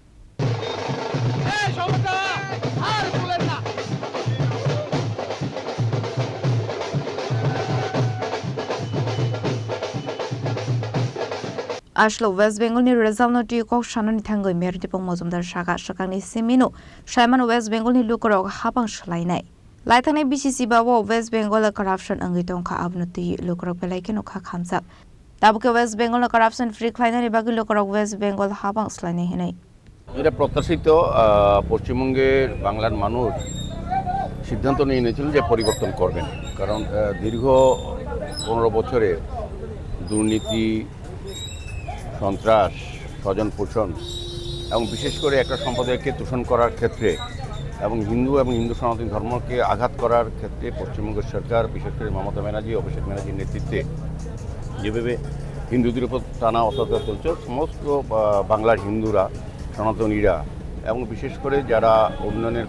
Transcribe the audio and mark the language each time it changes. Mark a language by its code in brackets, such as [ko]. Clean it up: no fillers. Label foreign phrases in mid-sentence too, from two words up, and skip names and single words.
[trp] Ashlo West Bengal ni result no ti kok shanani thangoi Mayor Dipong Majumdar shaka shakangni semino Shaiman West Bengal ni lukorok habang shlainai Laithanai BCC bawo West Bengal corruption angi tongkha abnuti lukorok pelaike nokha khamjak Tabuke West Bengal [en] corruption free [trp] khlainani bagi lukorok West Bengal habang slainai hinai [bn] এটা প্রত্যাশিত পশ্চিমবঙ্গের বাংলার মানুষ সিদ্ধান্ত নিয়ে নিয়েছিল যে পরিবর্তন করবেন কারণ দীর্ঘ 15 বছরে দুর্নীতি সন্ত্রাস স্বজন পোষণ এবং বিশেষ করে একটা সম্প্রদায়কে দূষণ করার ক্ষেত্রে এবং হিন্দু সনাতন ধর্মকে আঘাত করার ক্ষেত্রে পশ্চিমবঙ্গের সরকার বিশেষ করে মমতা ব্যানার্জি অভিষেক ব্যানার্জির নেতৃত্বে যেভাবে হিন্দুদের উপর টানা অত্যাচার চলছে সমস্ত বাংলার হিন্দুরা সনাতনীরা এবং বিশেষ করে যারা উন্নয়নের